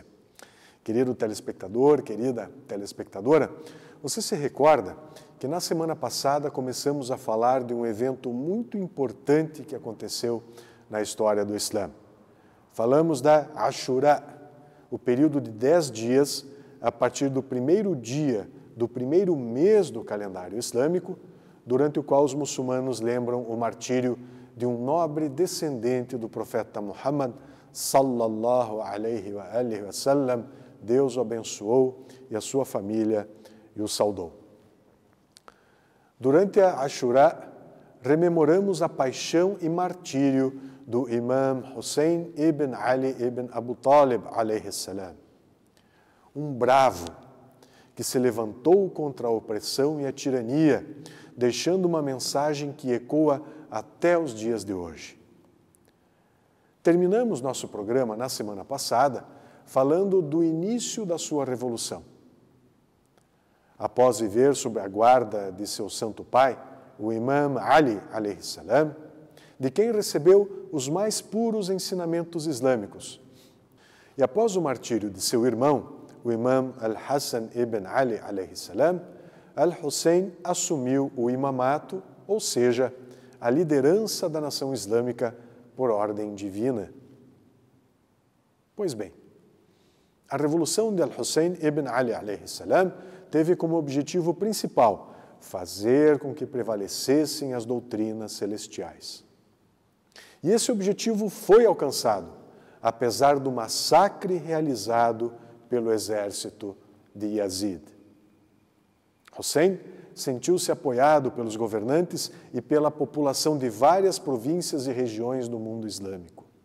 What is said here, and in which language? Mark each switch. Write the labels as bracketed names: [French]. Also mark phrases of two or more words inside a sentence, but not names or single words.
[Portuguese] Querido telespectador, querida telespectadora, você se recorda que na semana passada começamos a falar de um evento muito importante que aconteceu na história do Islã. Falamos da Ashura, o período de 10 dias a partir do primeiro dia do primeiro mês do calendário islâmico, durante o qual os muçulmanos lembram o martírio de um nobre descendente do profeta Muhammad, [Arabic] صلى الله عليه وآله وسلم. [Portuguese] Deus o abençoou e a sua família e o saudou. Durante a Ashura, rememoramos a paixão e martírio do Imam Hussein ibn Ali ibn Abu Talib, [Arabic] عليه السلام. [Portuguese] Um bravo que se levantou contra a opressão e a tirania, deixando uma mensagem que ecoa até os dias de hoje. Terminamos nosso programa na semana passada falando do início da sua revolução. Após viver sob a guarda de seu santo pai, o Imam Ali, [Arabic] عليه السلام, [Portuguese] de quem recebeu os mais puros ensinamentos islâmicos. E após o martírio de seu irmão, o Imam al-Hassan ibn Ali, [Arabic] عليه السلام, [Portuguese] al-Hussein assumiu o imamato, ou seja, a liderança da nação islâmica por ordem divina. Pois bem, a revolução de al-Hussein ibn Ali, [Arabic] عليه السلام, [Portuguese] teve como objetivo principal fazer com que prevalecessem as doutrinas celestiais. E esse objetivo foi alcançado, apesar do massacre realizado pelo exército de Yazid. Hussein sentiu-se apoiado pelos governantes e pela população de várias províncias e regiões do mundo islâmico.